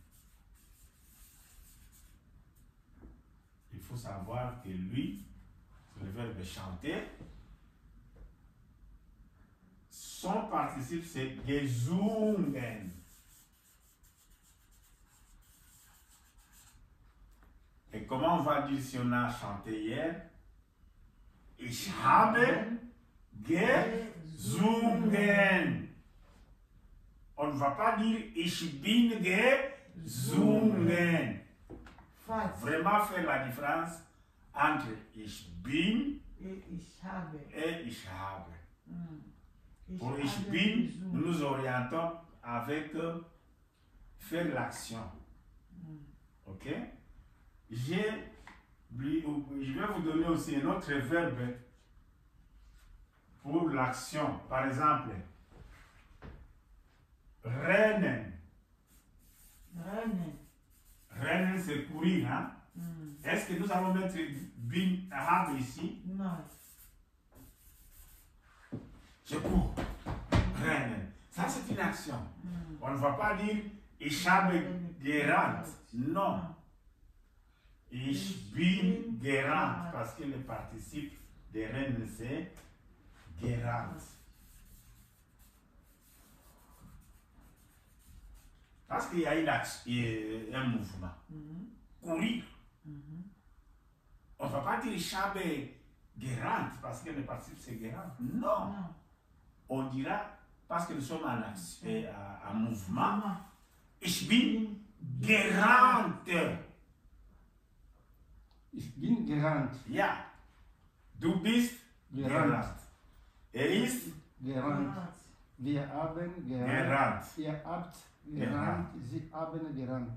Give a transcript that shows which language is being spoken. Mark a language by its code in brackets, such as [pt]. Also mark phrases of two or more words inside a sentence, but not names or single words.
[fr] Il faut savoir que lui, c'est le verbe chanter. Son participe, c'est gesungen. Et comment on va dire si on a chanté hier? [de] Ich habe gesungen. [fr] On ne va pas dire [de] ich bin gesungen. [fr] Vraiment faire la différence entre [de] ich bin [fr] et [de] ich habe. [fr] Pour [de] ich bin, [fr] nous nous orientons avec faire l'action. Ok? Je vais vous donner aussi un autre verbe pour l'action. Par exemple, rennen. Rennen, c'est courir. Hein? Est-ce que nous allons mettre [de] bin habe [fr] ici? Non. Je cours. Rennen. Ça, c'est une action. On ne va pas dire [de] ich habe gerannt. [fr] Non. [de] Ich bin gerannt. [fr] Parce que le participe de rennen, c'est gerannt. Parce qu'il y a un mouvement. Courir. On ne va pas dire [de] ich habe gerannt [fr] parce que le participe c'est gerannt. Non. On dira parce que nous sommes en mouvement. [de] Ich bin gerannt. Ich bin gerannt. Ja. Du bist gerannt. Ist gerannt. Wir haben gerannt. Ihr habt gerannt. Sie haben gerannt.